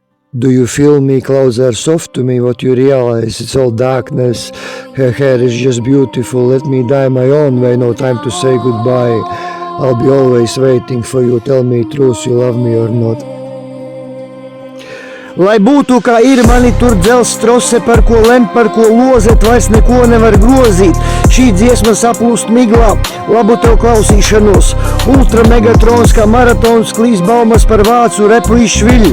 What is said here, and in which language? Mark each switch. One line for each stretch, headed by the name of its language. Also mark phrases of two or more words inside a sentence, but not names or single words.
English: Do you feel me closer, soft to me, what you realize? It's all darkness. Her hair is just beautiful. Let me die my own way. No time to say goodbye. I'll be always waiting for you. Tell me truth, you love me or not.
Latvian: Lai būtu kā ir, mani tur dzels strose, par ko lem, par ko lozet, vairs neko nevar grozīt. Šī dziesma saplūst miglā, labu tev klausīšanos. Ultra megatrons kā maratons, klīs baumas par vācu repu izšviļu.